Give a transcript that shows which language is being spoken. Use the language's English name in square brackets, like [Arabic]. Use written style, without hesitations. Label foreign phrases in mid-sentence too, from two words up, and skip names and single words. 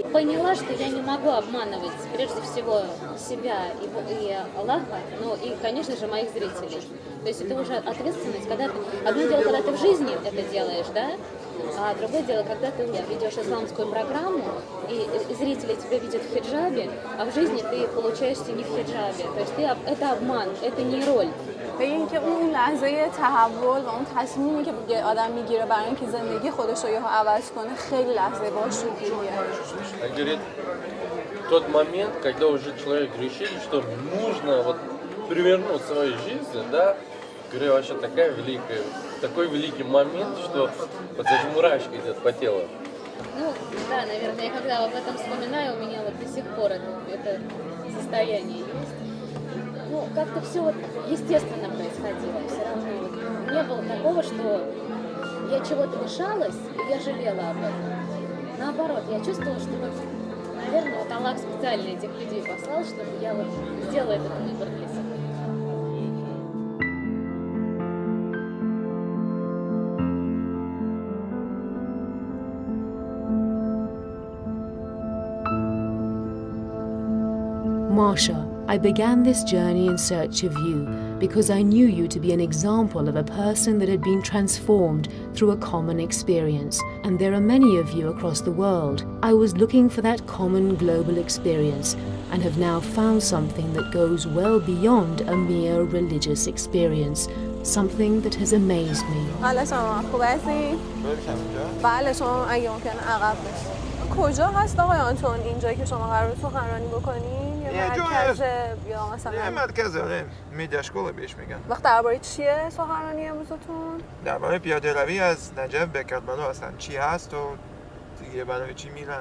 [Russian] Поняла, что я не могу обманывать прежде всего себя и Аллаха, но и, конечно же, моих зрителей. То есть это уже ответственность, когда одно дело, когда ты в жизни это делаешь, да, а другое дело, когда ты ведешь исламскую программу, и зрители тебя видят в хиджабе, а в жизни ты получаешься не в хиджабе. То есть это обман, это не роль. [Persian] به اینکه اون لحظه تحول و اون تصمیمی که آدم میگیره برای اینکه زندگی خودش رو عوض کنه خیلی لحظه باشکوهیه. [Russian] Говорит, тот момент, когда уже человек решил, что нужно вот перевернуть свою жизнь, да, говорю, вообще такой великий момент, что вот даже мурашки идет по телу. Ну, да, наверное, я когда об этом вспоминаю, у меня вот до сих пор это состояние есть. Ну, как-то все вот естественно происходило, все равно. Не было такого, что я чего-то лишалась, и я жалела об этом. Наоборот, я чувствовала, что вот, наверное, вот Аллах специально этих людей послал, чтобы я вот сделала этот выбор для себя. [English] Marsha, I began this journey in search of you because I knew you to be an example of a person that had been transformed through a common experience, and there are many of you across the world. I was looking for that common global experience and have now found something that goes well beyond a mere religious experience, something that has amazed me. [Persian] کجا هست آقای آنتون اینجایی که شما قراره سخنرانی بکنین؟ یه مرکز یا مثلا یه مرکز آره میدیا شکل بهش میگن. وقت درباره چیه سخنرانی امروزتون؟ درباره پیاده روی از نجف به کربلا هستن چی هست و دیگه برای چی میرن